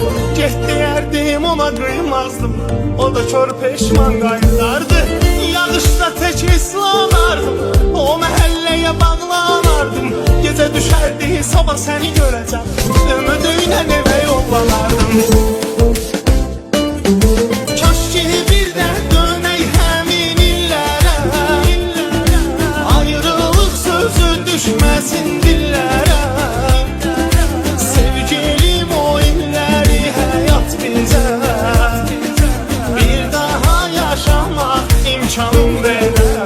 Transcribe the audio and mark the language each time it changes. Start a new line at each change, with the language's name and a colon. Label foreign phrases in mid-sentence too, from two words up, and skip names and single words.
Turkish: Get derdim ona kıymazdım, o da kör peşman kaydardı. Yağışta tek ıslanardım, o mahalleye bağlanardım. Gece düşerdi sabah seni göreceğim, ümidüyle eve yollanardım.
Azerbaijani: Kaş ki bir de döney həmin illərə, ayrılıq sözü düşməsin dillərə. Sevgilim o illəri həyat bizə bir daha yaşamaq imkanım verər.